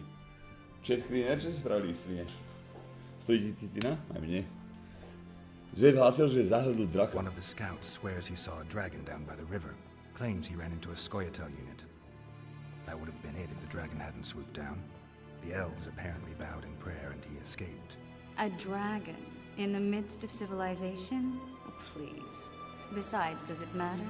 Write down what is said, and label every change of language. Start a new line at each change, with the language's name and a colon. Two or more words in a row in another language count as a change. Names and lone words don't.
English: Chat cleaner,
Slovak: čo si spravili svine? Stojí ti cicina? Aj mne. Zed hlásil, že zahľadol draka.
English: One of the scouts swears he saw a dragon down by the river. Claims he ran into a Skoyatel unit. That would have been it if the dragon hadn't swooped down. The elves apparently bowed in prayer and he escaped. A dragon? In the midst of civilization? Oh, please. Besides, does it matter?